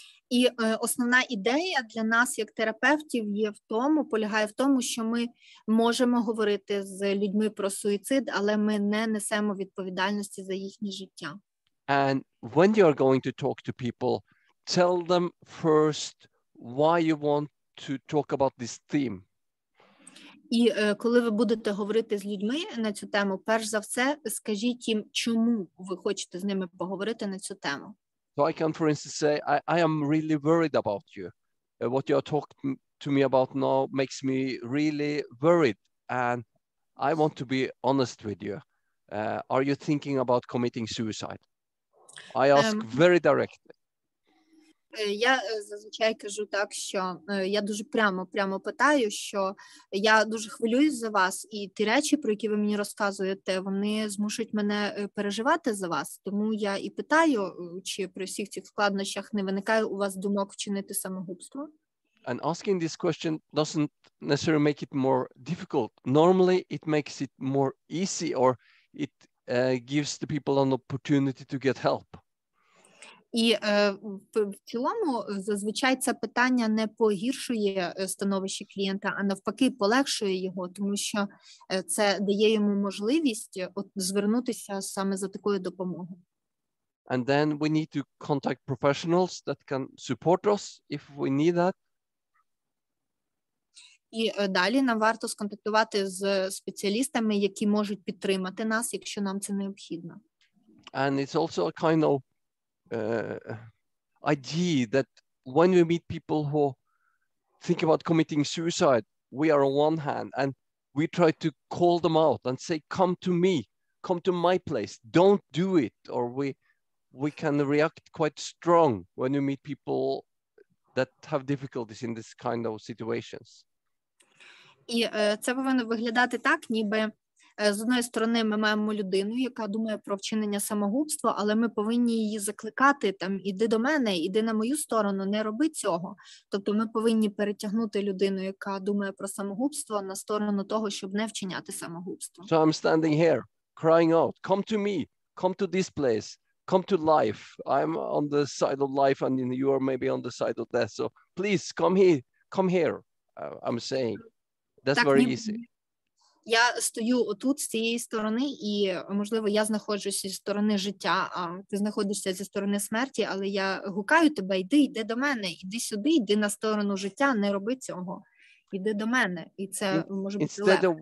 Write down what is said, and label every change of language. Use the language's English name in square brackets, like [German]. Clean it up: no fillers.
[Ukrainian] І основна ідея для нас, як терапевтів, полягає в тому, що ми можемо говорити з людьми про суїцид, але ми не несемо відповідальності за їхнє життя. [English] And when you are going to talk to people, tell them first why you want to talk about this theme. [Ukrainian] І коли ви будете говорити з людьми на цю тему, перш за все, скажіть їм, чому ви хочете з ними поговорити на цю тему. [English] So I can, for instance, say, I am really worried about you. What you are talking to me about now makes me really worried. And I want to be honest with you. Are you thinking about committing suicide? I ask very directly. [Ukrainian] Я зазвичай кажу так, що я дуже прямо питаю, що я дуже хвилююсь за вас, і ті речі, про які ви мені розказуєте, вони змушують мене переживати за вас. Тому я і питаю, чи при всіх цих складнощах не виникає у вас думок вчинити самогубство. [English] And asking this question doesn't necessarily make it more difficult. Normally, it makes it more easy, or it gives the people an opportunity to get help. [Ukrainian] І в цілому зазвичай це питання не погіршує становище клієнта, а навпаки полегшує його, тому що це дає йому можливість звернутися саме за такою допомогою. [English] And then we need to contact professionals that can support us if we need that. [Ukrainian] І далі нам варто сконтактувати з спеціалістами, які можуть підтримати нас, якщо нам це необхідно. [English] And it's also a kind of idea that when we meet people who think about committing suicide, we are on one hand and we try to call them out and say, come to me, come to my place, don't do it. Or we can react quite strong when we meet people that have difficulties in this kind of situations. [Ukrainian] І це повинно виглядати так, ніби з одної сторони ми маємо людину, яка думає про вчинення самогубства, але ми повинні її закликати, там, іди до мене, іди на мою сторону, не роби цього. Тобто ми повинні перетягнути людину, яка думає про самогубство, на сторону того, щоб не вчиняти самогубство. [English] So I'm standing here, crying out, come to me, come to this place, come to life. I'm on the side of life and you are maybe on the side of death. So please come here, I'm saying. That's [Ukrainian] Так, [English] very easy. [Ukrainian] Я стою отут, з цієї сторони, і, можливо, я знаходжуся зі сторони життя, а ти знаходишся зі сторони смерті, але я гукаю тебе, йди до мене, іди сюди, йди на сторону життя, не роби цього. Іди до мене, і це може бути легко.